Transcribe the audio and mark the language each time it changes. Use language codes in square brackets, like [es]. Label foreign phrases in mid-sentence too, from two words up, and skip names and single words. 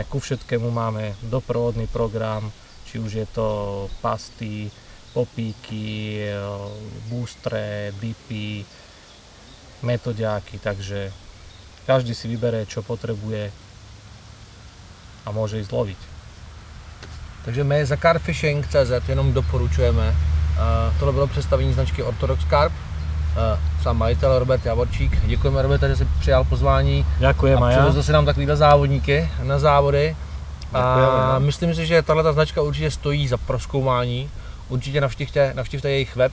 [sk] Ku všetkému máme doprovodný program, či už je to pasty, popíky, boostre, dipy, metodiáky, takže každý si vybere, čo potrebuje a môže ísť loviť. [cs] Takže my za carpfishing.cz jenom doporučujeme. Tohle bylo představení značky Orthodox Carp. Sám majitel Robert Javorčík. Děkujeme, Robert, že jsi přijal pozvání. [sk] Ďakujem a ja. [cs] Přivezl si nám takovýhle závodníky na závody. [sk] Ďakujeme. [cs] Myslím si, že tato značka určitě stojí za prozkoumání. Určitě navštivte jejich web.